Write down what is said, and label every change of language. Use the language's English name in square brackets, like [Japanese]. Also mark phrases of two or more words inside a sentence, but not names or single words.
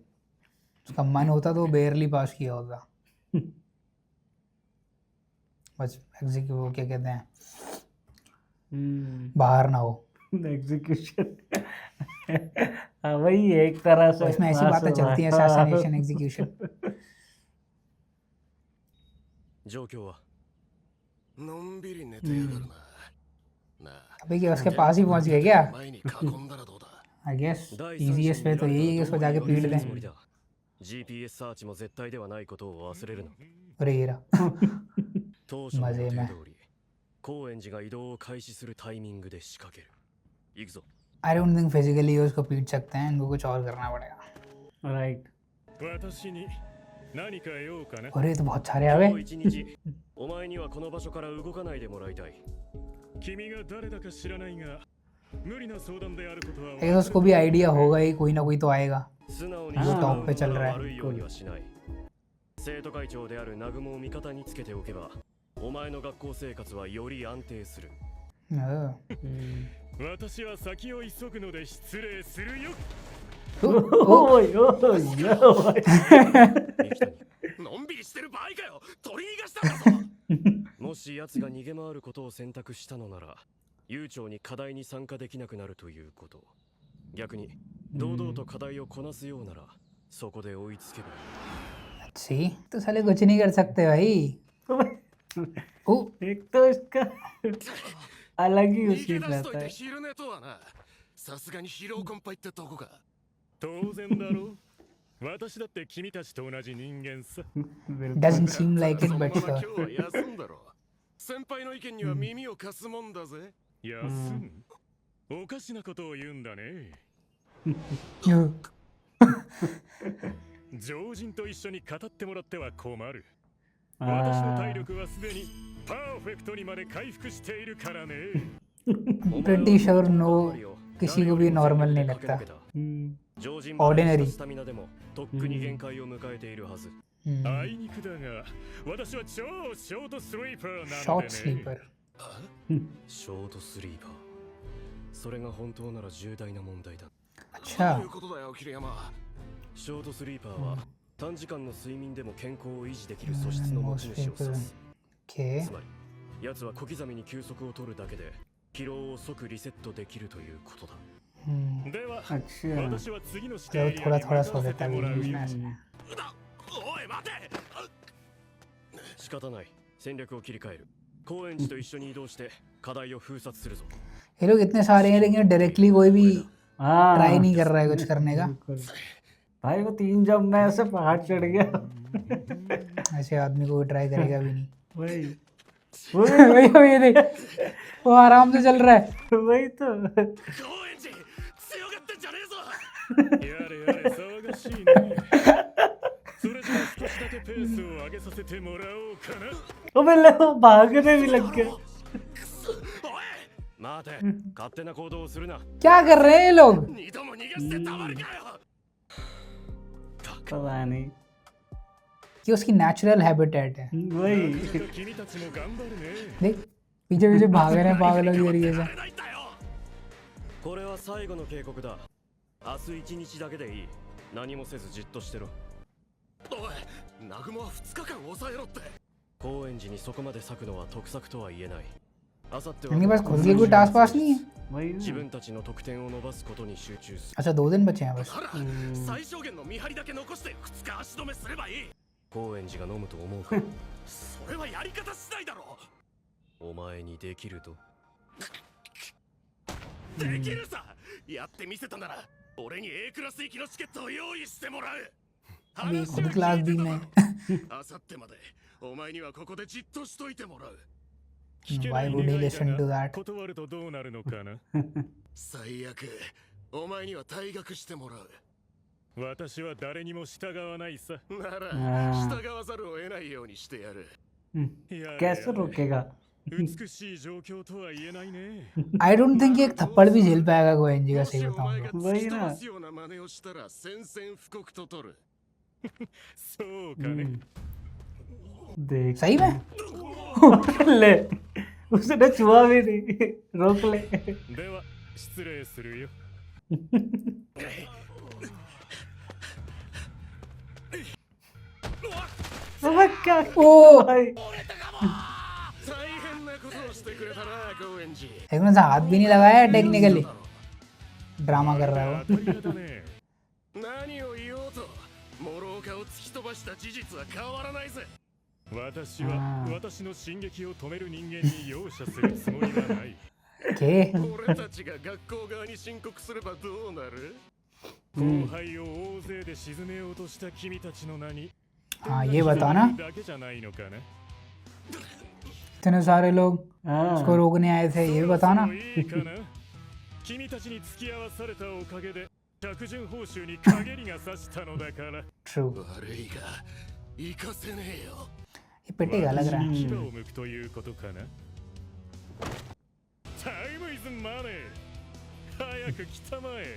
[Hindi] उसका मन होता तो बेयरली पास किया होता। बस एग्जीक्यूट, वो क्या कहते हैं, बाहर ना हो। एग्जीक्यूशन। हाँ, वही है एक तरह से। इसमें ऐसी बातें चलती हैं, असैसिनेशन, एग्जीक्यूशन। [Japanese] 状況はのんびり寝てやがるな。なあ。 [Hindi] अबे क्या उसके पास ही पहुंच गए क्या? [Japanese] 前に囲んだらどうだ。 [English] I guess [Japanese] 第三者 [Hindi] इजीएस्ट [Japanese] に [Hindi] वे [Japanese] 見 [Hindi] तो [Japanese] られ [Hindi] यही है कि [Japanese] た [Hindi] उसको [Japanese] ら [Hindi] जाके [Japanese] どういう [Hindi] पीट [Japanese] つもり [Hindi] दें। [Japanese] だ。GPS サーチも絶対ではないことを忘れるな。 [Hindi] अरे ये रहा। [Japanese] 当初の予定 [Hindi] मजे में। [Japanese] 通り高円寺が移動を開始するタイミングで仕掛ける。行くぞ。 [English] I don't think physically [Hindi] उसको पीट सकते हैं, इनको कुछ और करना पड़ेगा। राइट। [Japanese] 私に何か用かな。 [Hindi] और ये तो बहुत सारे आ [Japanese] 今 [Hindi] गए। [Japanese] 日一日お前にはこの場所から動かないでもらいたい。君が誰だか知らないが、無理な相談であることは [English] I guess [Hindi] उसको भी आइडिया होगा ही, कोई ना कोई तो आएगा। [Japanese] 素直に [Hindi] वो [Japanese] 従 [Hindi] टॉप पे [Japanese] う [Hindi] चल [Japanese] の [Hindi] रहा [Japanese] が [Hindi] है। [Japanese] 悪いようにはしない。生徒会長である南雲を味方につけておけば、お前の学校生活はより安定する。 [Hindi] हाँ। [Japanese] 私は先を急ぐので失礼するよ。 ओए ओए 三木谷、のんびりしてる場合かよ。取り逃がしたんだぞ。もし奴が逃げ回ることを選択したのなら、悠長に課題に参加できなくなるということ。逆に堂々と課題をこなすようなら、そこで追いつけばいい。 [Hindi] अच्छी तो साले कुछ नहीं कर सकते भाई। ओ एक तो इसका अलग ही [Japanese] 逃 [Hindi] उसकी [Japanese] げ出しとい [Hindi] रहता [Japanese] て [Hindi] है। [Japanese] 昼寝とはな。さすがに疲労困憊ってとこか。当然だろう。私だって君たちと同じ人間さ。 [English] doesn't seem like it [Japanese] そのま [English] but [Japanese] ま今日は休んだろ。先輩の意見には耳を貸すもんだぜ。休む。おかしなことを言うんだね。 常人と一緒に語ってもらっては困る。私の体力はすでにパーフェクトにまで回復しているからね。 [English] pretty sure no [Hindi] किसी को भी नॉर्मल नहीं लगता। [Japanese] 常人 [English] Ordinary [Japanese] スタミナでもとっくに限界を迎えているはず。あいにくだが、私は超ショートスリーパーな [Hindi] शॉर्ट [Japanese] のでね。 [Hindi] स्लीपर। [Japanese] ショートスリーパー。それが本当なら重大な問題だ。 [Hindi] अच्छा [Japanese] どういうことだよ、桐山。ショートスリーパーは短時間の睡眠でも健康を維持できる素質の持ち主を指す。 [English] Okay. [Japanese] つまり奴は小刻みに休息を取るだけで疲労を即リセットできるということだ。では [Hindi] अच्छा [Japanese] 私は次の指定 [Hindi] चलो [Japanese] エリア [Hindi] थोड़ा [Japanese] に [Hindi] थोड़ा [Japanese] 向 [Hindi] सो [Japanese] かわせ [Hindi] लेता [Japanese] て [Hindi] है [Japanese] もらう [Hindi] बीच [Japanese] よ。 [Hindi] में से। [Japanese] おい待て。仕方ない。戦略を切り替える。高円寺と一緒に移動して課題を封殺するぞ。 [Hindi] ये लोग इतने सारे हैं लेकिन डायरेक्टली कोई भी हाँ ट्राई नहीं कर रहा है कुछ करने का। बिल्कुल। भाई वो 3 जब मैं ऐसे पहाड़ चढ़ गया ऐसे आदमी को ट्राई करेगा भी नहीं। वही वही वही देख, वो आराम से चल रहा है। वही तो [Japanese] 高円寺強がってんじゃねえぞ。やれやれ騒がしいね。それじゃあ少しだけペースを上げさせてもらおうかな。 [Hindi] वो पहले वो भागने भी लग गया [Japanese] 待て、勝手な行動をするな。 [Hindi] क्या कर रहे हैं ये लोग? [Japanese] 二度も逃がしてたまるかよ。 [Hindi] पता नहीं कि उसकी नेचुरल हैबिटेट है। [Japanese] なん [Hindi] वही [Japanese] とか君たちも頑張るね。 [Hindi] देख पीछे पीछे भाग रहे हैं पागलों की तरीके से। [Japanese] ないんだよ。これは最後の警告だ。明日一日だけでいい。何もせずじっとしてろ。おい、南雲は2日間抑えろって。高円寺にそこまで割くのは得策とは言えない。あさっては [Hindi] इनके पास खुद के कोई टास्क पास नहीं है। वही [Japanese] 自 [Hindi] ना [Japanese] 分たちの得点を伸ばすことに集中する。 [Hindi] अच्छा 2 दिन बचे हैं बस। [Japanese] なら最小限の見張りだけ残して2日足止めすればいい。高円寺が飲むと思うか。それはやり方次第だろ。お前にできると。できるさ。やってみせたなら俺に A クラス行きのチケットを用意してもらう。 [Hindi] अभी खुद क्लास दी में। [Japanese] あさってまでお前にはここでじっとしといてもらう。聞けな [English] Why [Japanese] い [English] would he [Japanese] 願い [English] listen [Japanese] だ [English] to [Japanese] が [English] that? [Japanese] 断るとどうなるのかな。最悪お前には退学してもらう。私は誰にも従わないさ。ならあー従わざるを得ないようにしてやる。やれやれ [Hindi] कैसे रोकेगा [Japanese] 美しい状況とは言えないね。 [English] I don't think [Hindi] एक थप्पड़ भी झेल पाएगा गोएनजी का [Japanese] も [Hindi] सही [Japanese] しお [Hindi] बताऊं [Japanese] 前が [Hindi] तो। [Japanese] 突き飛ばすような真似をしたら宣戦布告と取る。そうかね。 [Hindi] देख सही में? ले उसने छुआ भी नहीं रोक ले [Japanese] では失礼するよ。 [Hindi] समझ क्या ओ भाई [Japanese] 大変なことをしてくれたな高円寺。 [Hindi] एक मिनट से हाथ भी नहीं लगाया टेक्निकली। ड्रामा कर रहा है वो। [Japanese] 当たり屋だね。何を言おうと諸岡を突き飛ばした事実は変わらないぜ。私は私の進撃を止める人間に容赦するつもりはない。 [Hindi] के [Japanese] 俺たちが学校側に申告すればどうなる？後輩を大勢で沈めようとした君たちの名に [Hindi] हाँ ये बताओ ना [Japanese] だけじゃないのかな。 [Hindi] इतने सारे लोग हाँ उसको रोकने आए थे ये भी बताओ ना। [Japanese] もういいかな。君たちに付き合わされたおかげで着順報酬に陰りが差したのだから。 [Hindi] ट्रू। [Japanese] 悪いが行かせねえよ。 [Hindi] ये पिटेगा लग रहा है। [Japanese] 牙を向くということかな。 [English] time is money. [Japanese] 早く来たまえ。